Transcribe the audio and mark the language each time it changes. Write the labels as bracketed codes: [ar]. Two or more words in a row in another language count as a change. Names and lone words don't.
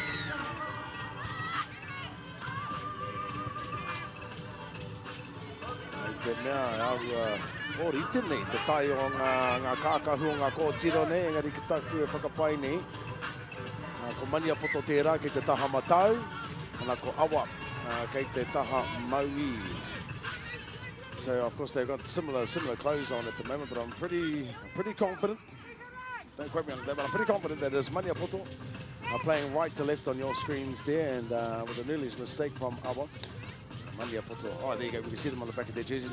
[mi] Ai te mea, au, ori tēnei, te tai o ngā kākahu o ngā Kōtiro nei, engari ki taku e whakapai nei. Ko Maniapoto tērā kei te taha matau, ana ko awa kei te taha maui. [en] So of course they've got similar clothes on at the moment, but I'm pretty confident. Don't quote me on that, but I'm pretty confident that as Maniapoto are playing right to left on your screens there, and with an earliest mistake from Awa. Maniapoto, oh there you go, we can see them on the back of their jerseys.